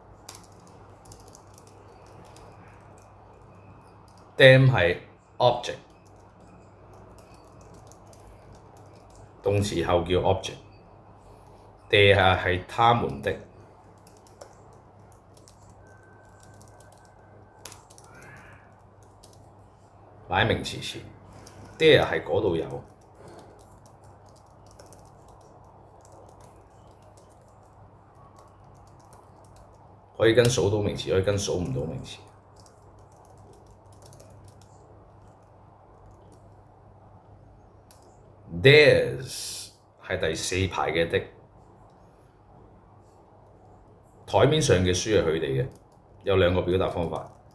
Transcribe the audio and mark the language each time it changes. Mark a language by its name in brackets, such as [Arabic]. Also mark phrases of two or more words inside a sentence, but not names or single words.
[Cantonese] them 係 object， 動詞後叫 object。they 係他們的，擺名詞前。there 係嗰度有。可以跟數到名詞，可以跟數唔到名詞。Theirs 係第四排嘅的，台面上嘅書係佢哋嘅，有兩個表達方法。